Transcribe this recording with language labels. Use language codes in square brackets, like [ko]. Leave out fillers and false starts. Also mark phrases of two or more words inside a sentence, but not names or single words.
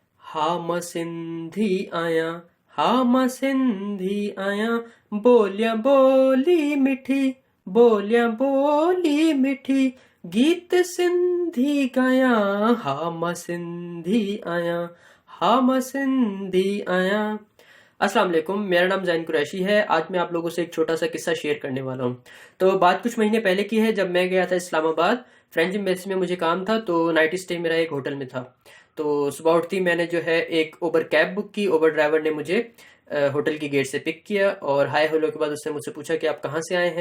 [sd] हा मां सिंधी आहियां, हा मां सिंधी आहियां, बोलियां बोली मिठी, बोलियां बोली मिठी, गीत सिंधी गायां, हा मां सिंधी आहियां, हा मां सिंधी आहियां। [ar] السلام عليكم, [ur] میرا نام زین قریشی ہے. آج میں آپ لوگوں سے ایک چھوٹا سا قصہ شیئر کرنے والا ہوں۔ تو بات کچھ مہینے پہلے کی ہے، جب میں گیا تھا اسلام آباد. [en] French embassy [ur] میں مجھے کام تھا، تو [en] night stay [ur] میرا ایک ہوٹل میں تھا. تو صبح اٹھتی میں نے جو ہے ایک اوبر [en] cab book [ur] کی. اوبر ڈرائیور نے مجھے ہوٹل کی گیٹ سے پک کیا اور [en] hi hello [ur] کے بعد اس نے مجھ سے پوچھا کہ آپ کہاں سے آئے ہیں.